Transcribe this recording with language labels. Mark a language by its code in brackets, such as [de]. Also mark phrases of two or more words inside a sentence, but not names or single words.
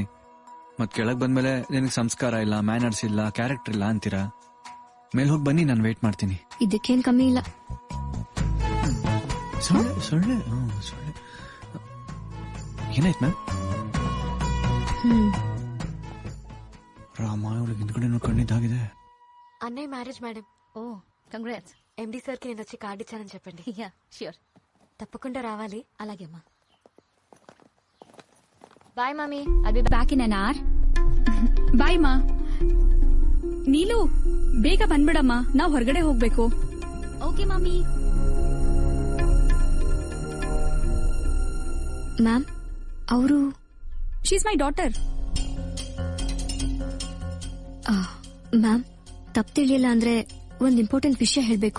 [kn] ಮತ್ ಕೆಳಗ್ ಬಂದ್ಮೇಲೆ ನಿನಗೆ ಸಂಸ್ಕಾರ ಇಲ್ಲ, ಮ್ಯಾನರ್ಸ್ ಇಲ್ಲ, ಕ್ಯಾರೆಕ್ಟರ್ ಇಲ್ಲ ಅಂತೀರಾ. ಮೇಲ್ ಹೋಗಿ ಬನ್ನಿ, ನಾನು ವೇಟ್ ಮಾಡ್ತೀನಿ. ಇದಕ್ಕೇನ್ ಕಮ್ಮಿ ಇಲ್ಲ. ಸೊಳ್ಳೆ ಏನಾಯ್ತು ಮ್ಯಾಮ್? ರಾಮ, ಅವಳಿಗೆ ಹಿಂದ್ಗಡೆ ಕಣ್ಣಿದ್ದಾಗಿದೆ. [te] అన్నయ్య మ్యారేజ్ మేడం. [en] oh congrats. [te] ఎండి సార్కి నేను వచ్చి కార్డు ఇచ్చానని చెప్పండి. [en] ya sure. [te] తప్పకుండా రావాలి. అలాగే అమ్మా. [en] bye mummy. I'll be back in an hour. [kn] ಬಾಯ್ ಮಾ. ನೀಲು ಬೇಗ ಬಂದ್ಬಿಡಮ್ಮ, ನಾವ್ ಹೊರಗಡೆ ಹೋಗ್ಬೇಕು. [en] okay mummy. [kn] ಮ್ಯಾಮ್, ಅವರು [en] she is my daughter. [kn] ಮ್ಯಾಮ್, ತಪ್ಪು ತಿಳಿಯಲ್ಲ ಅಂದ್ರೆ ಒಂದ್ ಇಂಪಾರ್ಟೆಂಟ್ ವಿಷಯ ಹೇಳ್ಬೇಕು.